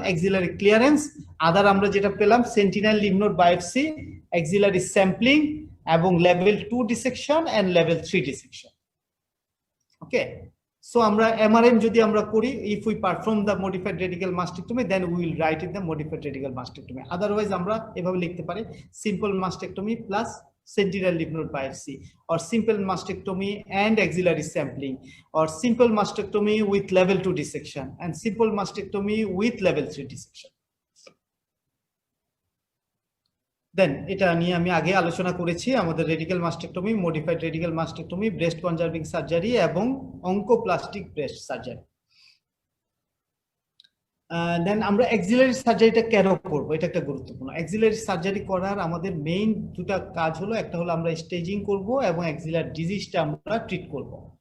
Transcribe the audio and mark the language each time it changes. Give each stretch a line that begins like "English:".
English: axillary clearance, other
Bangla: আমরা যেটা পেলাম
English: Sentinel lymph node biopsy, axillary sampling এবং level 2 dissection and level 3 dissection. Okay, so
Bangla: আমরা এমআরএম যদি আমরা করি,
English: If we perform the modified radical mastectomy then we will write in the modified radical mastectomy. Otherwise
Bangla: আমরা এভাবে লিখতে পারি
English: Simple mastectomy plus sentinel lymph node biopsy, or simple mastectomy and axillary sampling, or simple mastectomy with level 2 dissection and simple mastectomy with level 3 dissection.
Bangla: দেন এটা নিয়ে আমি আগে আলোচনা করেছি, আমাদের radical mastectomy, modified radical mastectomy, breast conserving surgery এবং oncoplastic breast surgery. দেন আমরা axillary সার্জারিটা কেন করবো, এটা একটা গুরুত্বপূর্ণ। অ্যাক্সিলারি সার্জারি করার আমাদের মেইন দুটা কাজ হলো, একটা হলো আমরা স্টেজিং করব এবং অ্যাক্সিলার ডিজিজটা আমরা ট্রিট করব।